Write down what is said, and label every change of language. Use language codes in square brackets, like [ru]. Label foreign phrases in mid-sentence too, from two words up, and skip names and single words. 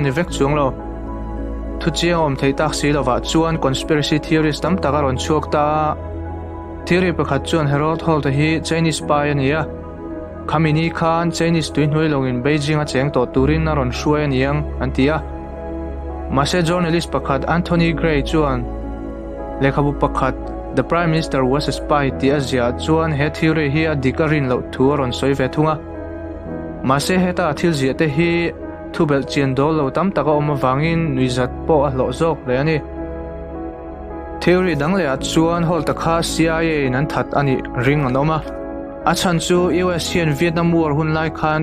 [lus] ni vek chuang lo thu chiang om thei tak si lova chuan [en] conspiracy theorist [lus] tam takaron chuak ta theory pakhat chuan Harold Holt hi [en] Chinese spy [lus] ania khamini khan Chinese tui hnoi longin Beijing a cheng to turin na ron hruai aniang antia mase journalist pakhat Anthony Gray chuan lekhabu pakhat [en] the Prime Minister was a spy [lus] ti azia chuan he theory hi a dikarin lo thu ron soi ve thunga mase heta thil zia te hi thubel chen do lo tam taka oma wangin nuizat po a lo zok le ani theory dang le chuan Holt kha CIA nan that ani ring anoma achan chu US hian Vietnam War hun lai khan